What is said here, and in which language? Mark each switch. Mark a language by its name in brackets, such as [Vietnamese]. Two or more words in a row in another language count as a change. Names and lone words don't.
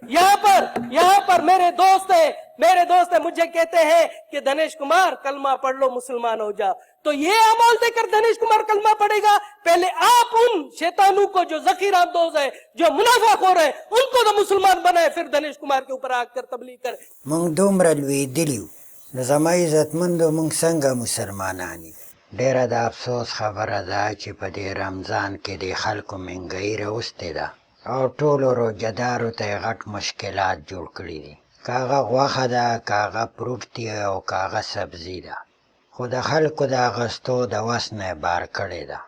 [Hindi] यहाँ पर मेरे दोस्त है मुझे कहते हैं कि धनेश कुमार कलमा पढ़ लो मुसलमान हो जाओ। तो ये अमल देकर धनेश कुमार कलमा पढ़ेगा? पहले आप उन शैतानों को जो जखीरा दोस्त है, जो मुनाफाखोर है, उनको तो मुसलमान बनाए, फिर धनेश कुमार के ऊपर आकर तबलीग करे। [Pashto] موږ دومره لوېدلي یو، د زما عزتمندو موږ څنګه مسلمانان یو. ډېره د افسوس خبره ده چې په دې رمضان کې د خلکو مهنګایي راوستې ده او ټولو روژهدارو ته یې غټ مشکلات جوړ کړي دي. که هغه غوښه ده، که هغه فروټ دی او که هغه سبزي ده، خو د خلکو د اخیستو د وس نه یې بار کړې ده.